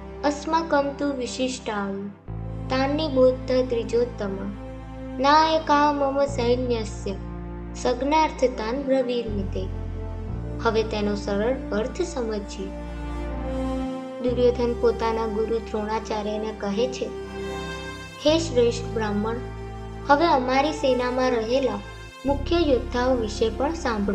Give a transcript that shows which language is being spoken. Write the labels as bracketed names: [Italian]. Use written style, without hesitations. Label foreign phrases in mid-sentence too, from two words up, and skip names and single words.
[Sanskrit] अस्माकं तु विशिष्टाय तानि बोद्ध त्रिजोत्तम नायका मम સૈન્યસ્ય સજ્ઞાર્થતાન બ્રવીર્મિતે। [Gujarati] હવે તેનો સરળ અર્થ સમજીએ। દુર્યોધન પોતાના ગુરુ દ્રોણાચાર્યને કહે છે, હે શ્રેષ્ઠ બ્રાહ્મણ, હવે અમારી સેનામાં રહેલા મુખ્ય યોદ્ધાઓ વિશે પણ સાંભળો।